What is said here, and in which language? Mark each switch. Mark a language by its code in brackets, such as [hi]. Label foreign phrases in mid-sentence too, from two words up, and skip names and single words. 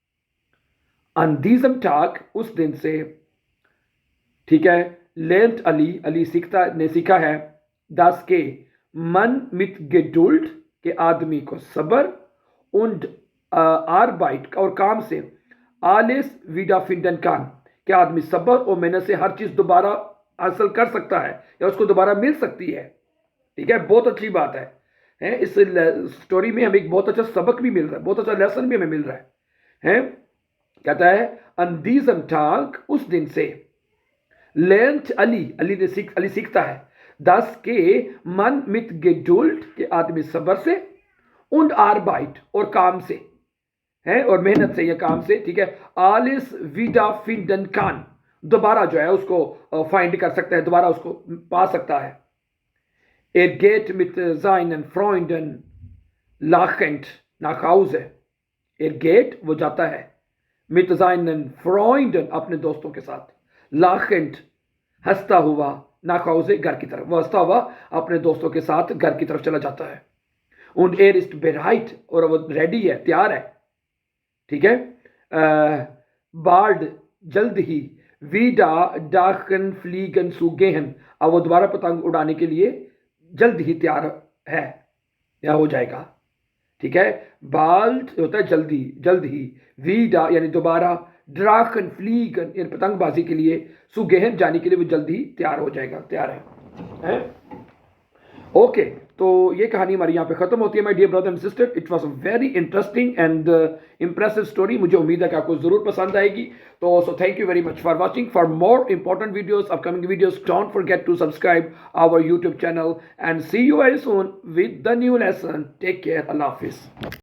[de] an diesem Tag, [hi] उस दिन से, ठीक है, lernt अली सीखा है, das के मन [de] mit Geduld [hi] के आदमी को सब्र, [de] und Arbeit [hi] और काम से, [de] alles wiederfinden kann [hi] कि आदमी सब्र और मेहनत से हर चीज दोबारा हासिल कर सकता है या उसको दोबारा मिल सकती है। ठीक है, बहुत अच्छी बात है। इस स्टोरी में हमें एक बहुत अच्छा सबक भी मिल रहा है, बहुत अच्छा लेसन भी हमें मिल रहा है। कहता है [de] an diesem Tag, [hi] उस दिन से, lernt अली सीखता है, das के मन [de] mit Geduld [hi] के आदमी सब्र से, [de] und Arbeit [hi] और काम से है, और मेहनत से या काम से, ठीक है, [de] alles wiederfinden kann [hi] दोबारा जो है उसको फाइंड कर सकता है, दोबारा उसको पा सकता है। [de] geht mit seinen Freunden lachend nach Hause, geht [hi] वो जाता है, [de] mit seinen Freunden [hi] अपने दोस्तों के साथ, lachend हंसता हुआ, [de] nach Hause [hi] घर की तरफ, वो हंसता हुआ अपने दोस्तों के साथ घर की तरफ चला जाता है। [de] und ist bereit [hi] और वो रेडी है, तैयार है, ठीक है। bald जल्द ही, [de] wieder dachen fliegen zu gehen, [hi] अब वो दोबारा पतंग उड़ाने के लिए जल्द ही तैयार है या हो जाएगा। ठीक है, bald होता है जल्द ही, wieder यानी दोबारा, [de] drachen fliegen [hi] यानी पतंगबाजी के लिए, [de] zu gehen [hi] जाने के लिए वो जल्द ही तैयार हो जाएगा, तैयार है। ओके, तो ये कहानी हमारी यहाँ पे खत्म होती है। [en] My dear brother and sister, it was a very interesting and impressive story. [hi] मुझे उम्मीद है कि आपको जरूर पसंद आएगी। [en] तो so thank you very much for watching. For more important videos, upcoming videos, don't forget to subscribe our YouTube channel and see you very soon with the new lesson. Take care, [hi] अल्लाह हाफिज।